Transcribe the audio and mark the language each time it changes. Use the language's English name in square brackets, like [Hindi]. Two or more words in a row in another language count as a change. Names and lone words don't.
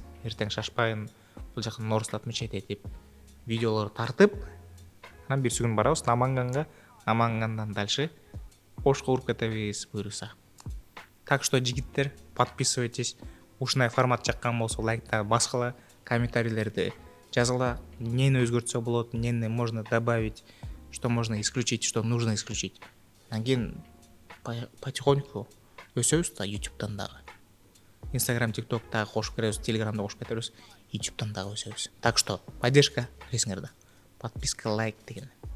[Kyrgyz] Эртең шашпайын, бул жактан Норстат отмечать этип, видеолор тартып, анан бир күн барабыз Наманганга, Намангандан дальше Ошко уруп кетебиз буйруса. [Russian] Так что, жигиттер, подписывайтесь. [Kyrgyz] Ушундай формат жаккан болсо лайктар баскыла, комментарийлерди жазгыла, эмнени өзгөртсө болот, эмнени [Russian] можно добавить, что можно исключить, что нужно исключить. [Kyrgyz] Анан кийин потихоньку өсөбүз да YouTube'дан дагы. Instagram, TikTok дагы кошуп кетебиз, Telegram'да кошуп кетебиз, YouTube'дан дагы өсөбүз. [Russian] Так что, поддержка [Kyrgyz] билесиңер да. [Russian] Подписка, лайк [Kyrgyz] деген.